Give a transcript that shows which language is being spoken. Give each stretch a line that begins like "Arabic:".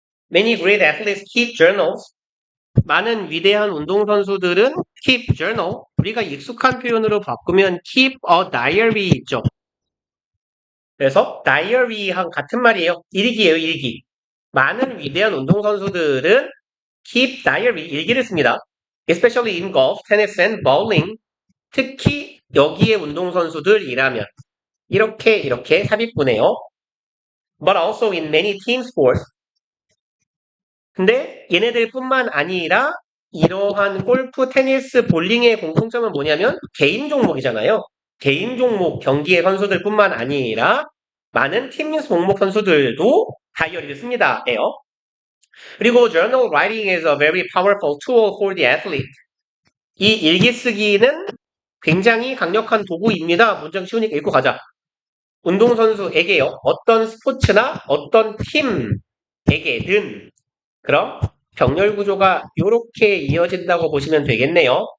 English: Many great athletes keep journals.
Korean: 많은 위대한 운동선수들은 keep journal. 우리가 익숙한 표현으로 바꾸면
English: keep a diary
Korean: 있죠. 그래서 diary랑 같은 말이에요. 일기예요, 일기. 많은 위대한 운동선수들은
English: keep diary,
Korean: 일기를 씁니다.
English: Especially in golf, tennis, and bowling.
Korean: 특히 여기에 운동선수들이라면 이렇게 삽입구네요.
English: But also in many team sports.
Korean: 근데 얘네들뿐만 아니라 이러한 골프, 테니스, 볼링의 공통점은 뭐냐면 개인 종목이잖아요. 개인 종목 경기의 선수들뿐만 아니라 많은 팀 종목 선수들도 다이어리를 씁니다. 예요.
English: 그리고 journal writing is a very powerful tool for the athlete.
Korean: 이 일기 쓰기는 굉장히 강력한 도구입니다. 문장 쉬우니까 읽고 가자. 운동선수에게요. 어떤 스포츠나 어떤 팀에게는 그럼 병렬 구조가 이렇게 이어진다고 보시면 되겠네요.